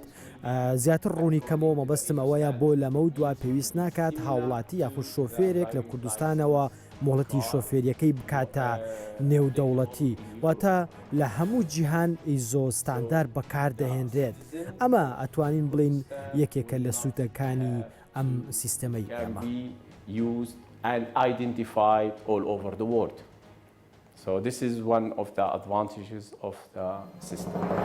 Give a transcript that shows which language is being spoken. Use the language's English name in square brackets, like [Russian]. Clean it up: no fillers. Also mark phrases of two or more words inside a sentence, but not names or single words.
[Central Kurdish] زیاتر ڕوونی کەمەوە مەبەستم ئەوەیە بۆ لەمە و دوا پێویست ناکات هاوڵاتی یاخود شۆفێرێک لە کوردستانەوە مۆڵەتی شۆفێریەکەی بکاتە نێودەوڵەتی واتە لە هەموو جیهان ئیزۆستاندار بەکاردەهێنرێت. ئەمە ئەتوانین بڵین یەکێکە لە سوودەکانی ئەم سیستەمەی ئێمە. [English] So this is one of the advantages of the system.